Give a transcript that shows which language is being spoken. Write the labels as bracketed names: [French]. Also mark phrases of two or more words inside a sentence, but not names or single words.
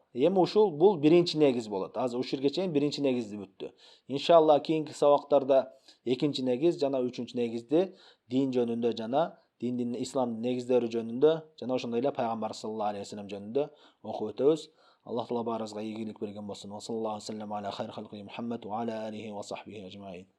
[Kyrgyz] Эми ушул бул биринчи негиз болот. Азыр ушул жерге чейин биринчи негизди бүттү. Иншалла кийинки сабактарда экинчи негиз жана үчүнчү негизди дин жөнүндө жана диндин исламдын негиздери жөнүндө жана ошондой эле пайгамбар [Arabic] صلى الله عليه وسلم [Kyrgyz] жөнүндө окуп өтөбүз. Аллах Таала баарыбызга ийгилик берген болсун. [Arabic] وصلى الله عليه وسلم على خير خلقه محمد وعلى آله وصحبه أجمعين.